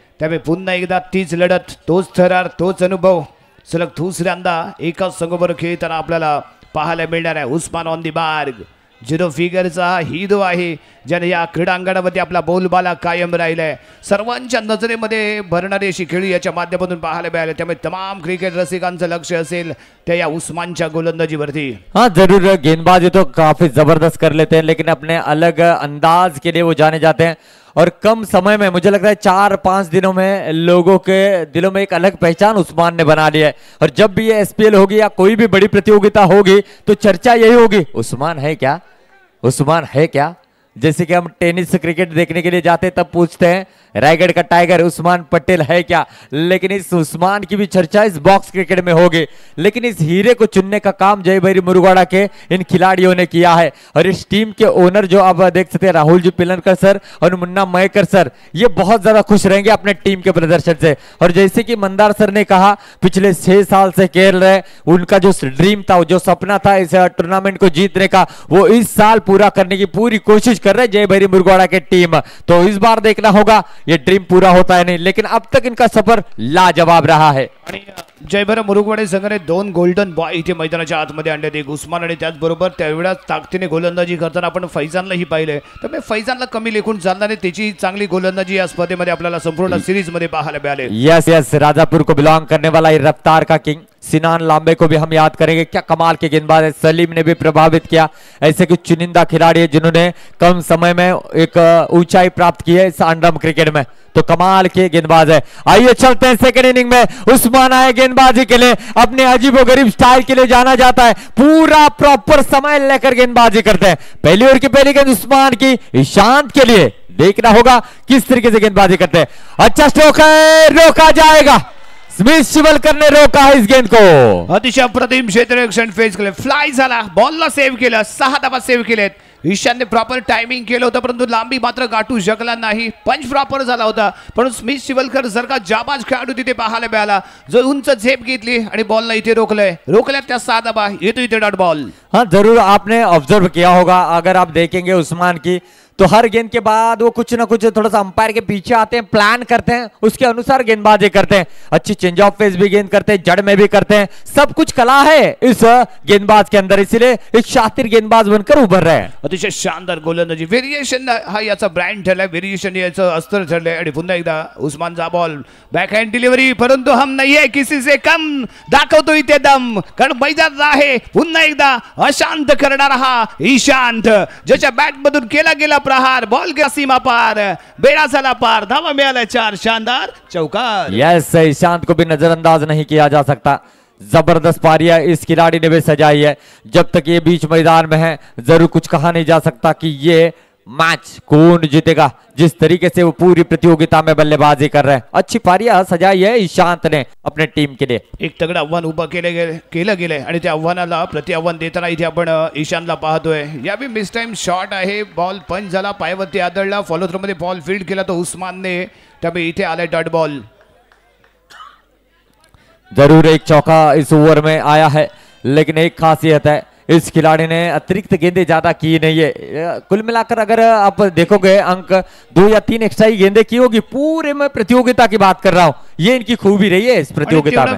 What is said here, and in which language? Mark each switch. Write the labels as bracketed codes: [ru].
[mr] त्यामुळे पुन्हा एकदा तीच लढत, तोच थरार, तोच अनुभव सलग दुसऱ्यांदा एकाच संघाबरोबर खेळताना आपल्याला पाहायला मिळणार आहे. उस्मान ऑन दी मार्ग 0 फिगरचा हिरो आहे ज्याने या क्रीडांगणामध्ये आपला बोलबाला कायम राहिलाय. सर्वांच्या नजरेमध्ये भरणारी अशी खेळी याच्या माध्यमातून पाहायला मिळाले. त्यामुळे तमाम क्रिकेट रसिकांचं लक्ष असेल त्या या उस्मानच्या गोलंदाजीवरती. [hi] हाँ जरूर, गेंदबाजी तो काफी जबरदस्त कर लेते हैं, लेकिन अपने अलग अंदाज के लिए वो जाने जाते हैं और कम समय में मुझे लगता है 4-5 दिनों में लोगों के दिलों में एक अलग पहचान उस्मान ने बना ली है. और जब भी ये SPL होगी या कोई भी बड़ी प्रतियोगिता होगी तो चर्चा यही होगी, उस्मान है क्या, उस्मान है क्या. जैसे कि हम टेनिस क्रिकेट देखने के लिए जाते तब पूछते हैं रायगढ़ का टाइगर उस्मान पटेल है क्या, लेकिन इस उस्मान की भी चर्चा इस बॉक्स क्रिकेट में होगी. लेकिन इस हीरे को चुनने का काम जय भैरी मुरुगाड़ा के इन खिलाड़ियों ने किया है. और इस टीम के ओनर जो आप देख सकते हैं राहुल जी पिलनकर सर और मुन्ना मयकर सर, ये बहुत ज्यादा खुश रहेंगे अपने टीम के प्रदर्शन से. और जैसे कि मंदार सर ने कहा पिछले 6 साल से खेल रहे, उनका जो ड्रीम था, जो सपना था इस टूर्नामेंट को जीतने का, वो इस साल पूरा करने की पूरी कोशिश कर रहे जय भैरी मुरुगाड़ा के टीम. तो इस बार देखना होगा ये ड्रीम पूरा होता है नहीं, लेकिन अब तक इनका सफर लाजवाब रहा है. [mr] जय भैरी मुरुगाड़ा संघाने 2 गोल्डन बॉय इथे मैदानाच्या आतमध्ये आणले. एक उस्मान आणि त्याचबरोबर त्यावेळेस ताकदीने गोलंदाजी करताना आपण फैजानलाही पाहिले. त्यामुळे फैजानला कमी लेखून चालणार नाही, त्याची चांगली गोलंदाजी या स्पर्धेमध्ये आपल्याला संपूर्ण सीरीज मध्ये पाहायला मिळाले. [hi] यस, राजापुर को बिलोंग करने वाला ये रफ्तार का किंग सिनान लांबे को भी हम याद करेंगे. क्या कमाल के गेंदबाज है. सलीम ने भी प्रभावित किया. ऐसे कुछ चुनिंदा खिलाड़ी है जिन्होंने कम समय में एक ऊंचाई प्राप्त की है इस अंडरम क्रिकेट में. तो कमाल के गेंदबाज है. आइए चलते हैं सेकंड इनिंग में. उस्मान आए गेंदबाजी के लिए, अपने अजीबोगरीब स्टाइल के लिए जाना जाता है. पूरा प्रॉपर समय लेकर गेंदबाजी करते हैं. पहली ओवर की पहली गेंद उस्मान की ईशांत के लिए. देखना होगा किस तरीके से गेंदबाजी करते हैं. अच्छा स्ट्रोक है, रोका जाएगा. स्मिथ शिवलकर ने रोका है इस गेंद को. [mr] अतिशय अप्रतिम क्षेत्ररक्षण फेज केले, फ्लाय झाला, बॉलला सेव्ह केलं, 6 धावा सेव्ह केलेत. ईशानने प्रॉपर टायमिंग केलं होतं परंतु लांबी मात्र गाठू शकला नाही. पंच प्रॉपर झाला होता, पण स्मिथ शिवलकर जर का जाबाज खेळाडू तिथे पाहायला मिळाला जो उंच झेप घेतली आणि बॉलला इथे रोकल्यात त्या 6 धावा, येतो इथे डॉट बॉल. [hi] हाँ जरूर आपने ऑब्जर्व किया होगा, अगर आप देखेंगे उस्मान की तो हर गेंद के बाद वो कुछ ना कुछ थोड़ा सा अंपायर के पीछे आते हैं, प्लान करते हैं, उसके अनुसार गेंदबाजी करते हैं। अच्छी चेंज ऑफ फेस भी गेंद करते हैं, जड़ में भी करते हैं, सब कुछ कला है इस गेंदबाज के अंदर, इसीलिए एक शातिर गेंदबाज बनकर उभर रहे हैं। [mr] अतिशय शानदार गोलंदाजी, व्हेरिएशन हा याचा ब्रँड ठरलाय, व्हेरिएशन याचं अस्त्र ठरलंय. आणि पुन्हा एकदा उस्मानचा बॉल बॅक हँड डिलिव्हरी, परंतु हम नाही आहे [hi] किसी से कम, [mr] दाखवतो इथे दम, कारण मैदान आहे पुन्हा एकदा अशांत करणारा हा ईशांत, ज्याच्या बॅट मधून केला गेला प्रहार, बॉल गेला सीमा पार, बेड़ा झाला पार, धावा मिळाल्या 4, शानदार चौकार. [hi] यस, ईशांत को भी नजरअंदाज नहीं किया जा सकता, जबरदस्त पारियां इस खिलाड़ी ने भी सजाई है। जब तक ये बीच मैदान में है जरूर कुछ कहा नहीं जा सकता कि ये मैच कौन जीतेगा, जिस तरीके से वो पूरी प्रतियोगिता में बल्लेबाजी कर रहे हैं। अच्छी पारियां सजाई है ईशांत ने अपने टीम के लिए। [mr] एक तगडं आव्हान उभं केलं गेलंय आणि त्या आव्हानाला प्रत्याव्हान देताना इथे आपण ईशानला पाहतोय. यावेळी मिस टाइम शॉट आहे, बॉल पंच झाला, पायावरती आदळला, फॉलो थ्रो मध्ये बॉल फील्ड केला तो उस्मानने, त्यामुळे इथे आलाय डॉट बॉल. [hi] जरूर एक चौका इस ओवर में आया है, लेकिन एक खासियत है इस खिलाड़ी ने अतिरिक्त गेंदें ज्यादा की नहीं है। कुल मिलाकर अगर आप देखोगे अंक 2 या 3 एक्स्ट्रा ही गेंदें की होगी, पूरे में प्रतियोगिता की बात कर रहा हूं, ये इनकी खूबी रही है इस प्रतियोगिता में।